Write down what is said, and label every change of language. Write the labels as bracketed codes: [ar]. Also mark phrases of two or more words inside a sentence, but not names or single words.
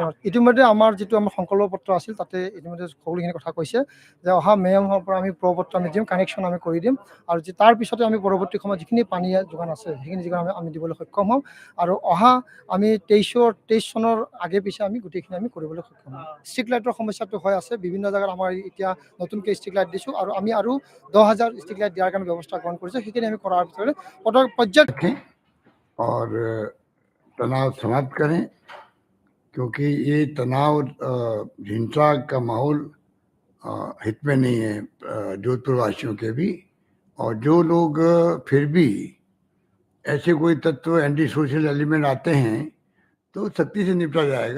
[as] ইতিমধ্যে আমাৰ যিটো আমাৰ সংকল্প পত্ৰ আছিল তাতে ইতিমধ্যে সকলোখিনি কথা কৈছে যে অহা মে' মাহৰ পৰা আমি প্ৰপত্ৰ আমি দিম, কানেকশ্যন আমি কৰি দিম আৰু তাৰ পিছতে আমি পৰৱৰ্তী সময়ত যিখিনি পানী যোগান আছে সেইখিনি যোগান আমি দিবলৈ সক্ষম হ'ম আৰু অহা আমি 23 চনৰ আগে পিছে আমি গোটেইখিনি আমি কৰিবলৈ সক্ষম হ'ম। [en] street light's [as] সমস্যাটো হৈ আছে, বিভিন্ন জেগাত আমাৰ এতিয়া নতুনকৈ [en] street light [as] দিছোঁ আৰু আমি আৰু 10,000 [en] street light [as] দিয়াৰ কাৰণে ব্যৱস্থা গ্ৰহণ কৰিছোঁ। সেইখিনি আমি কৰাৰ পিছতে পৰ্যায় [hi] और तनाव समाप्त करें, क्योंकि ये तनाव हिंसा का माहौल हित में नहीं है जोधपुर वासियों के भी। और जो लोग फिर भी ऐसे कोई तत्व [en] anti social element [hi] आते हैं तो सख्ती से निपटा जाएगा।